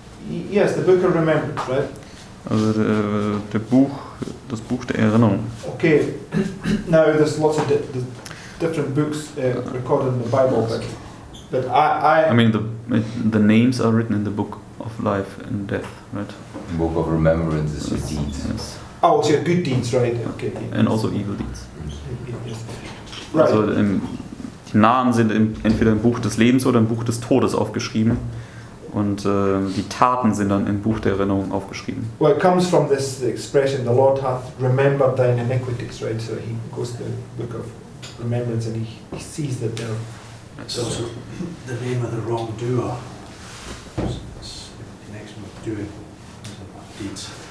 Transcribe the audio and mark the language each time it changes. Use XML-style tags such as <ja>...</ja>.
<en>Yes, the book of remembrance, right?</en> <de>Also das Buch der Erinnerung.</de> <en>Okay, now there's lots of different books recorded in the Bible, but I mean the names are written in the book of life and death, right? The book of remembrance is your deeds. Yes. oh, so your good deeds, right? Okay. And also evil deeds. Yes. Right.</en> <de>Also die Namen sind entweder im Buch des Lebens oder im Buch des Todes aufgeschrieben. Und die Taten sind dann im Buch der Erinnerung aufgeschrieben.</de> <en>Well, it comes from this expression, the Lord hath remembered thine iniquities, right? So he goes to the book of remembrance and he sees that they're... It's also the name of the wrongdoer. It's in connection with doing deeds.</en>